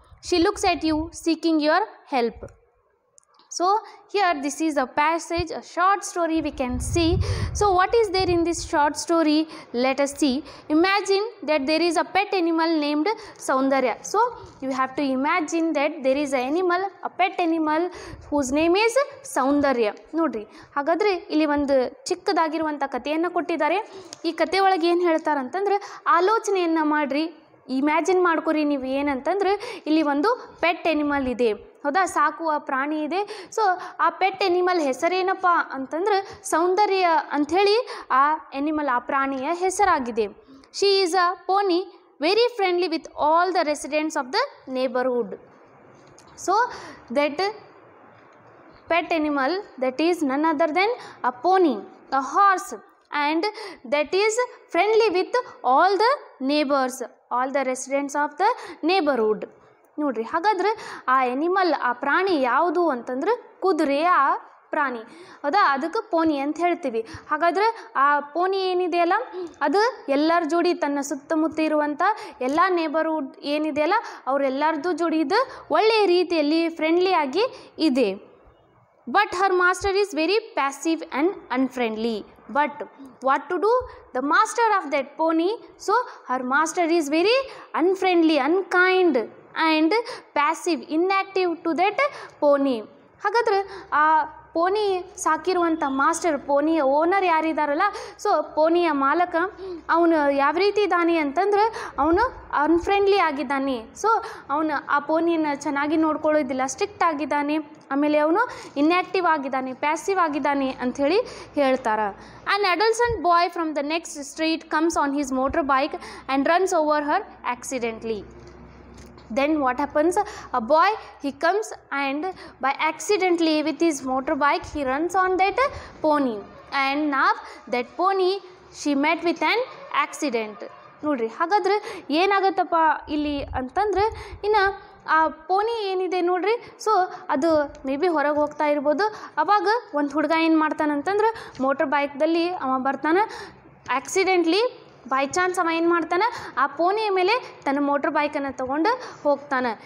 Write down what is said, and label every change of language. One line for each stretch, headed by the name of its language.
English: She looks at you, seeking your help. So here this is a passage, a short story we can see. So what is there in this short story? Let us see. Imagine that there is a pet animal named Saundarya. So you have to imagine that there is an animal, a pet animal whose name is Saundarya.
Kannada: ನೋಡ್ರಿ, ಹಾಗಾದರೆ ಇಲ್ಲಿ ಒಂದು ಚಿಕ್ಕದಾಗಿರುವಂಥ ಕಥೆಯನ್ನು ಕೊಟ್ಟಿದ್ದಾರೆ. ಈ ಕಥೆ ಒಳಗೆ ಏನು ಹೇಳ್ತಾರಂತಂದ್ರೆ, ಆಲೋಚನೆಯನ್ನು ಮಾಡಿರಿ, ಇಮ್ಯಾಜಿನ್ ಮಾಡ್ಕೊರಿ ನೀವು ಏನಂತಂದ್ರೆ ಇಲ್ಲಿ ಒಂದು ಪೆಟ್ ಎನಿಮಲ್ ಇದೆ, ಹೌದಾ? ಸಾಕುವ ಪ್ರಾಣಿ ಇದೆ. ಸೊ ಆ ಪೆಟ್ ಎನಿಮಲ್ ಹೆಸರೇನಪ್ಪ ಅಂತಂದ್ರೆ ಸೌಂದರ್ಯ ಅಂಥೇಳಿ ಆ ಎನಿಮಲ್, ಆ ಪ್ರಾಣಿಯ ಹೆಸರಾಗಿದೆ.
English: She is a pony, very friendly with all the residents of the neighbourhood. So that pet animal, that is none other than a pony, a horse, and that is friendly with all the neighbors, all the residents of the neighborhood.
Kannada: ನೋಡ್ರಿ, ಹಾಗಾದ್ರೆ ಆ animal, ಆ ಪ್ರಾಣಿ ಯಾವುದು ಅಂತಂದ್ರೆ ಕುದುರೆಯ ಪ್ರಾಣಿ, ಹೌದಾ? ಅದಕ್ಕೆ ಪೋನಿ ಅಂತ ಹೇಳ್ತೀವಿ. ಹಾಗಾದ್ರೆ ಆ ಪೋನಿ ಏನಿದೆಯಲ್ಲ ಅದು ಎಲ್ಲರ ಜೋಡಿ, ತನ್ನ ಸುತ್ತಮುತ್ತ ಇರುವಂಥ ಎಲ್ಲ ನೇಬರ್ಹುಡ್ ಏನಿದೆಯಲ್ಲ ಅವರೆಲ್ಲರದ್ದು ಜೋಡಿ ಇದು ಒಳ್ಳೆಯ ರೀತಿಯಲ್ಲಿ ಫ್ರೆಂಡ್ಲಿಯಾಗಿ ಇದೆ.
English: But her master is very passive and unfriendly. But what to do? The master of that pony, so her master is very unfriendly, unkind and passive, inactive to that pony.
Kannada: ಹಾಗಾದ್ರೆ ಆ pony ಸಾಕಿರುವಂಥ master, ಪೋನಿಯ owner ಯಾರಿದ್ದಾರಲ್ಲ, so ಪೋನಿಯ ಮಾಲಕ, ಅವನು ಯಾವ ರೀತಿ ಇದ್ದಾನೆ ಅಂತಂದ್ರೆ ಅವನು unfriendly ಆಗಿದ್ದಾನೆ. So ಅವನು ಆ ಪೋನಿಯನ್ನು ಚೆನ್ನಾಗಿ ನೋಡ್ಕೊಳ್ಳೋದಿಲ್ಲ, ಸ್ಟ್ರಿಕ್ಟ್ ಆಗಿದ್ದಾನೆ. ಆಮೇಲೆ ಅವನು ಇನ್ಯಾಕ್ಟಿವ್ ಆಗಿದ್ದಾನೆ, ಪ್ಯಾಸಿವ್ ಆಗಿದ್ದಾನೆ ಅಂಥೇಳಿ ಹೇಳ್ತಾರೆ.
English: An adolescent boy from the next street comes on his motor bike and runs over her accidentally. Then what happens? A boy, he comes and by accidentally with his motorbike he runs on that pony, and now that pony she met with an accident.
Kannada: ನೋಡ್ರಿ, ಹಾಗಾದ್ರೆ ಏನಾಗತ್ತಪ್ಪ ಇಲ್ಲಿ ಅಂತಂದ್ರೆ, ಇನ್ನು ಆ pony ಏನಿದೆ ನೋಡ್ರಿ, so ಅದು may be ಹೊರಗೆ ಹೋಗ್ತಾ ಇರ್ಬೋದು. ಅವಾಗ ಒಂದು ಹುಡುಗ ಏನು ಮಾಡ್ತಾನಂತಂದ್ರೆ ಮೋಟರ್ ಬೈಕ್ದಲ್ಲಿ ಅವ ಬರ್ತಾನೆ. ಆಕ್ಸಿಡೆಂಟ್ಲಿ ಬೈ ಚಾನ್ಸ್ ಅವ ಏನು ಮಾಡ್ತಾನೆ, ಆ ಪೋನಿಯ ಮೇಲೆ ತನ್ನ ಮೋಟರ್ ಬೈಕನ್ನು ತೊಗೊಂಡು ಹೋಗ್ತಾನೆ.